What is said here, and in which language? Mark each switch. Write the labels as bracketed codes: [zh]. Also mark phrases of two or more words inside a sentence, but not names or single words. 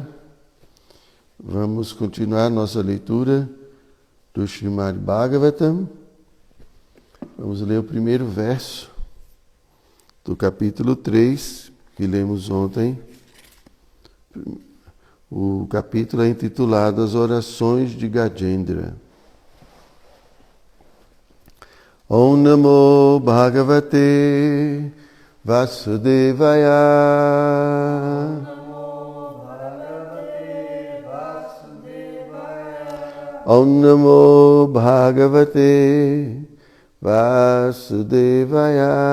[pt] Vamos continuar nossa leitura do Srimad Bhagavatam. Vamos ler o primeiro verso do capítulo 3, que lemos ontem. O capítulo é intitulado As Orações de Gajendra. [sa] ॐ नमो भगवते वासुदेवाय ॐ नमो भगवते वासुदेवाय